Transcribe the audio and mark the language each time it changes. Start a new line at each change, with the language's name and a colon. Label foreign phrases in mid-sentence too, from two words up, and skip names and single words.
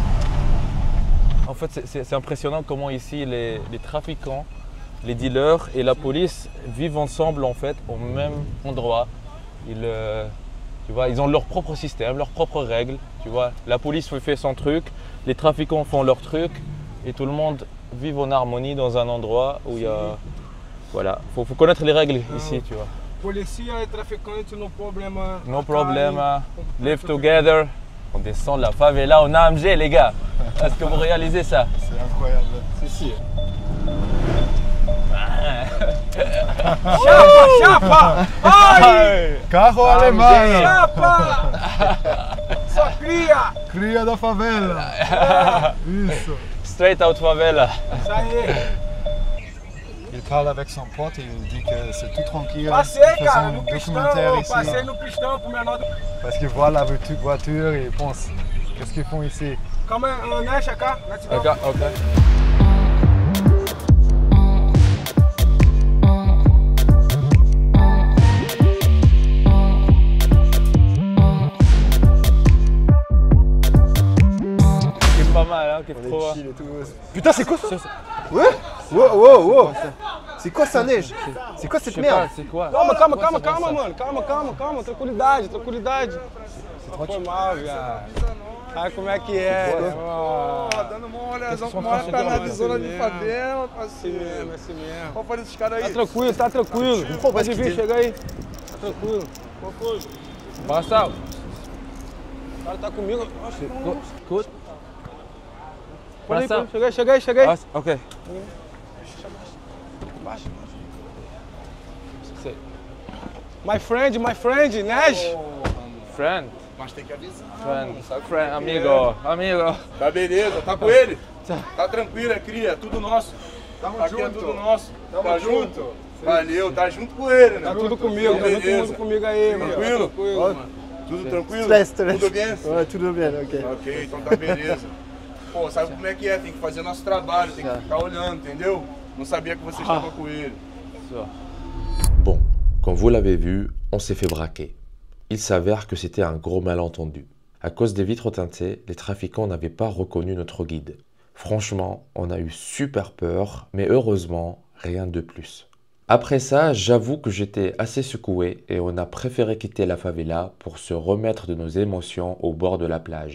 French: En fait, c'est impressionnant comment ici, les trafiquants, les dealers et la police vivent ensemble, en fait, au même endroit. Tu vois, ils ont leur propre système, leurs propres règles. Tu vois, la police fait son truc, les trafiquants font leur truc et tout le monde vit en harmonie dans un endroit où il y a... Voilà, faut connaître les règles ici, tu vois.
Portuguese: Policia e traficante no problema.
English: No problem, live together.
French: On descend de la favela au AMG, les gars. Est-ce que vous réalisez ça? C'est incroyable.
Portuguese: Si. Chapa! Ai! Carro alemão. Chapa! Só cria! Cria da favela. Isso.
English: Straight out favela.
Portuguese: Isso aí!
French: Il parle avec son pote et il dit que c'est tout tranquille.
Portuguese: Passei,
French: Ils
Portuguese: cara,
French: font
Portuguese: no
French: un documentaire
Portuguese: pistão,
French: ici.
Portuguese: passei no pistão pro menor do...
French: Parce qu'il voit la voiture et il pense, qu'est-ce qu'ils font ici?
Portuguese: Calma aí, né, Chacá?
French: Ok, ok. C'est pas mal, hein, qu'est-ce trop. Chill et tout. Putain, c'est quoi ça? Ouais. Wow. C'est quoi ça neige? C'est quoi cette Je sais pas, merde? c'est quoi?
Portuguese: Calma, mano. Calma. Tranquilidade. Foi mal, viado. Sabe como é que é? Ó. Dando uma olhadão com uma perna de zona de favela, parceiro. Assim mesmo. Qual foi desses caras aí? Tá tranquilo. Pô, Pode mas vir, que- chega aí. Tá tranquilo. Qual foi? Passa. O cara tá comigo. Nossa,
English: Good.
Portuguese: pode ir, Passa. pode. Chega aí. Ok. Baixa.
English: My friend, Neige. Friend.
Portuguese: Mas tem que avisar. Friend, amigo, amigo. Tá beleza, tá com ele? Tá tranquilo, é cria, tudo nosso. Tamo Aqui é junto. tudo nosso. Tamo Tá junto. junto? Valeu, tá junto com ele, né? Tá tudo comigo, tá todo mundo comigo aí, mano. Tranquilo? Tranquilo, mano. Tudo tranquilo? Stress, stress. Tudo bem? Ouais, tudo bem, ok. Ok, então tá beleza. Pô, sabe como é que é? Tem que fazer nosso trabalho, tem que ficar olhando, entendeu? Não sabia que você estava com ele.
French: Bon, comme vous l'avez vu, on s'est fait braquer. Il s'avère que c'était un gros malentendu. À cause des vitres teintées, les trafiquants n'avaient pas reconnu notre guide. Franchement, on a eu super peur, mais heureusement, rien de plus. Après ça, j'avoue que j'étais assez secoué et on a préféré quitter la favela pour se remettre de nos émotions au bord de la plage.